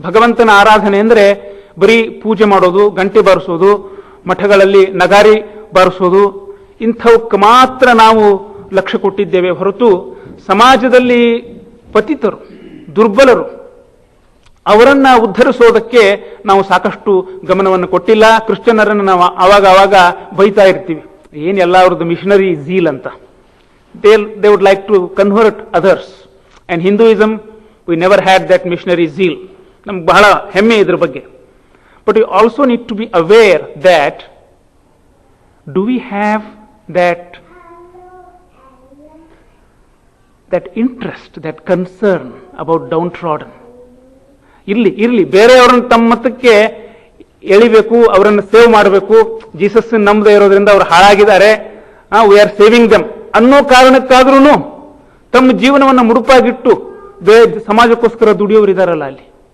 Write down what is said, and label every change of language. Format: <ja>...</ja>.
<kn>ಭಗವಂತನ ಆರಾಧನೆ ಅಂದರೆ ಬರೀ ಪೂಜೆ ಮಾಡೋದು, ಗಂಟೆ ಬಾರಿಸೋದು, ಮಠಗಳಲ್ಲಿ ನಗಾರಿ ಬಾರಿಸೋದು, ಇಂಥವಕ್ಕೆ ಮಾತ್ರ ನಾವು ಲಕ್ಷ್ಯ ಕೊಟ್ಟಿದ್ದೇವೆ ಹೊರತು ಸಮಾಜದಲ್ಲಿ ಪತಿತರು, ದುರ್ಬಲರು, ಅವರನ್ನ ಉದ್ಧರಿಸೋದಕ್ಕೆ ನಾವು ಸಾಕಷ್ಟು ಗಮನವನ್ನು ಕೊಟ್ಟಿಲ್ಲ. ಕ್ರಿಶ್ಚಿಯನ್ನರನ್ನು ನಾವು ಆವಾಗ ಬೈತಾ ಇರ್ತೀವಿ, ಏನ್ ಎಲ್ಲ ಅವ್ರದ್ದು ಮಿಷನರಿ ಝೀಲ್ ಅಂತ.</kn> <en>They would like to convert others. And Hinduism, we never had that missionary zeal.</en> <kn>ನಮ್ಗೆ ಬಹಳ ಹೆಮ್ಮೆ ಇದ್ರ ಬಗ್ಗೆ.</kn> <en>But we also need to be aware that do we have that interest, that concern about downtrodden?</en> <kn>ಇರ್ಲಿ ಬೇರೆಯವರನ್ನು ತಮ್ಮ ಮತಕ್ಕೆ ಎಳಿಬೇಕು, ಅವರನ್ನು ಸೇವ್ ಮಾಡಬೇಕು, ಜೀಸಸ್ ನಂಬದೇ ಇರೋದ್ರಿಂದ ಅವರು ಹಾಳಾಗಿದ್ದಾರೆ,</kn> <en>we are saving them</en> <kn>ಅನ್ನೋ ಕಾರಣಕ್ಕಾದ್ರೂ ತಮ್ಮ ಜೀವನವನ್ನು ಮುಡುಪಾಗಿಟ್ಟು ಸಮಾಜಕ್ಕೋಸ್ಕರ ದುಡಿಯೋರಿದ್ದಾರಲ್ಲ ಅಲ್ಲಿ.</kn>